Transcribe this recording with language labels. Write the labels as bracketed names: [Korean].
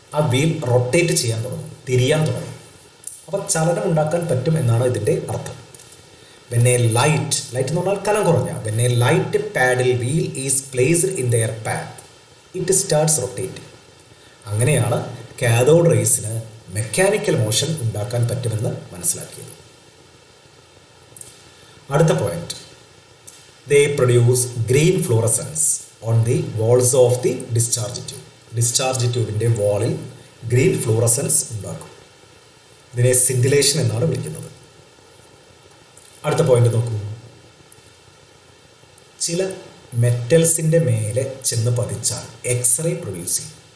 [Malayalam] ആ wheel rotate ചെയ്യാൻ തുടങ്ങും, തിരിയാൻ തുടങ്ങും. അപ്പോൾ ചലനം ഉണ്ടാക്കാൻ പറ്റും എന്നാണ് ഇതിൻ്റെ അർത്ഥം. [English] when a light [Malayalam] എന്ന് പറഞ്ഞാൽ കനം കുറഞ്ഞ, [English] When a light paddle wheel is placed in their path, it starts rotating. [Malayalam] അങ്ങനെയാണ് കാഥോഡ് റേസിന് മെക്കാനിക്കൽ മോഷൻ ഉണ്ടാക്കാൻ പറ്റുമെന്ന് മനസ്സിലാക്കിയത്. അടുത്ത point, [English] they produce green fluorescence on the walls of the discharge tube. [Malayalam] Discharge ട്യൂബിൻ്റെ വാളിൽ green fluorescence ഉണ്ടാക്കും. ഇതിനെ സിൻഡിലേഷൻ എന്നാണ് വിളിക്കുന്നത്. അടുത്ത പോയിന്റ് നോക്കൂ, ചില മെറ്റൽസിൻ്റെ മേലെ ചെന്ന് പതിച്ചാൽ എക്സ്റേ പ്രൊഡ്യൂസ് ചെയ്യും.